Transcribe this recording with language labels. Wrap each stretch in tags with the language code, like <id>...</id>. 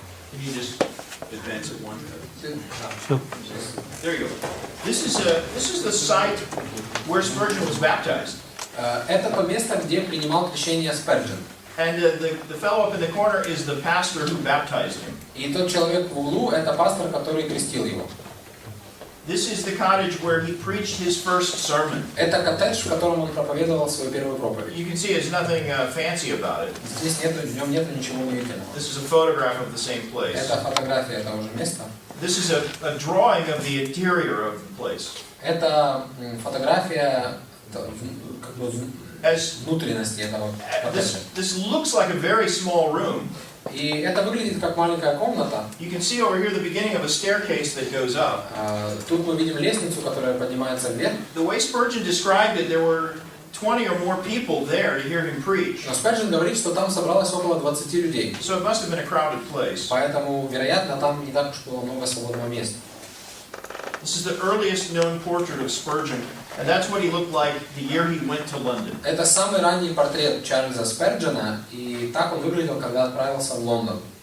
<en>Can you just advance it one? Sure. There you go. This is the site where Spurgeon was baptized.</en> <ru>Это то место, где принимал крещение Сперджен.</ru> <en>And the fellow up in the corner is the pastor who baptized him.</en> <ru>И тот человек в углу, это пастор, который крестил его.</ru> <en>This is the cottage where he preached his first sermon.</en> <ru>Это коттедж, в котором он проповедовал свою первую проповедь.</ru> <en>You can see there's nothing fancy about it.</en> <ru>Здесь в нем нету ничего удивительного.</ru> <en>This is a photograph of the same place.</en> <ru>Это фотография того же места.</ru> <en>This is a drawing of the interior of the place.</en> <ru>Это фотография как бы внутренности этого коттеджа.</ru> <en>This looks like a very small room.</en> <ru>И это выглядит как маленькая комната.</ru> <en>You can see over here the beginning of a staircase that goes up.</en> <ru>Тут мы видим лестницу, которая поднимается вверх.</ru> <en>The way Spurgeon described it, there were 20 or more people there to hear him preach.</en> <ru>Но Сперджен говорит, что там собралось около 20 людей.</ru> <en>So it must have been a crowded place.</en> <ru>Поэтому, вероятно, там не так уж было много свободного места.</ru> <en>This is the earliest known portrait of Spurgeon, and that's what he looked like the year he went to London.</en> <ru>Это самый ранний портрет Чарльза Сперджена, и так он выглядел, когда отправился в Лондон.</ru>